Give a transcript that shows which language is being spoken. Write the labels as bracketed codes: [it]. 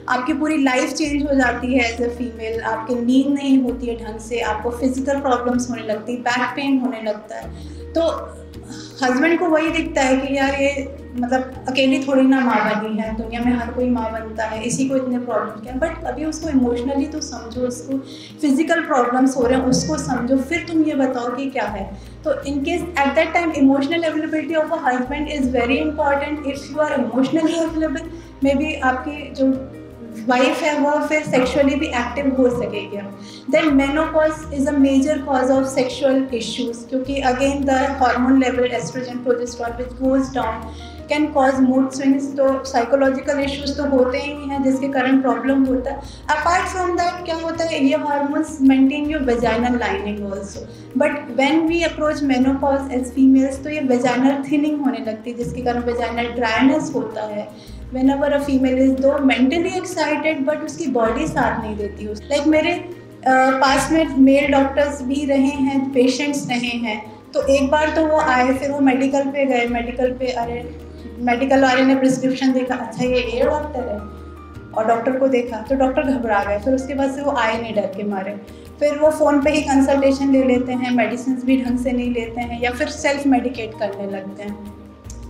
[hi] आपकी पूरी life change हो जाती है [en] as a female, [hi] आपकी नींद नहीं होती है ढंग से, आपको फिजिकल प्रॉब्लम्स होने लगती है, बैक पेन होने लगता है। तो हस्बैंड को वही दिखता है कि यार ये मतलब अकेली थोड़ी ना माँ बनी है, दुनिया में हर कोई माँ बनता है, इसी को इतने प्रॉब्लम क्या है। बट अभी उसको इमोशनली तो समझो, उसको फिजिकल प्रॉब्लम्स हो रहे हैं उसको समझो, फिर तुम ये बताओ कि क्या है। [en] तो in case at that time emotional availability of a husband is very important. If you are emotionally available, may be [hi] आपकी जो वाइफ है वो फिर सेक्सुअली भी एक्टिव हो सकेगी। [en] Then menopause is a major cause of sexual issues, क्योंकि again the hormone level estrogen progesterone which goes down can cause mood swings. [hi] तो साइकोलॉजिकल इश्यूज तो होते ही हैं जिसके कारण प्रॉब्लम होता है। अपार्ट फ्रॉम दैट क्या होता है, ये [en] hormones maintain your vaginal lining also, but when we approach menopause as females [hi] तो ये वेजाइनल थिनिंग होने लगती है जिसके कारण वेजाइनल ड्राइनेस होता है। [en] Whenever a female is though mentally excited but [hi] उसकी बॉडी साथ नहीं देती। लाइक मेरे पास में मेल डॉक्टर्स भी रहे हैं, पेशेंट्स रहे हैं। तो एक बार तो वो आए, फिर वो मेडिकल पे गए, मेडिकल पे अरे मेडिकल वाले ने प्रिस्क्रिप्शन देखा, अच्छा ये डॉक्टर है, और डॉक्टर को देखा तो डॉक्टर घबरा गए। फिर उसके बाद से वो आए नहीं डर के मारे। फिर वो फ़ोन पे ही कंसल्टेशन ले लेते हैं, मेडिसिन भी ढंग से नहीं लेते हैं, या फिर सेल्फ मेडिकेट करने लगते हैं।